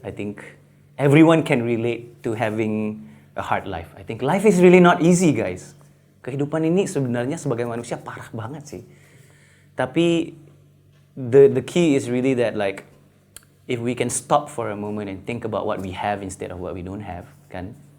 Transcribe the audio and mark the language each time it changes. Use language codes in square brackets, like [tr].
[en] I think everyone can relate to having a hard life. I think life is really not easy, guys. [id] Kehidupan ini sebenarnya sebagai manusia parah banget sih. [en] Tapi the key is really that like if we can stop for a moment and think about what we have instead of what we don't have, kan?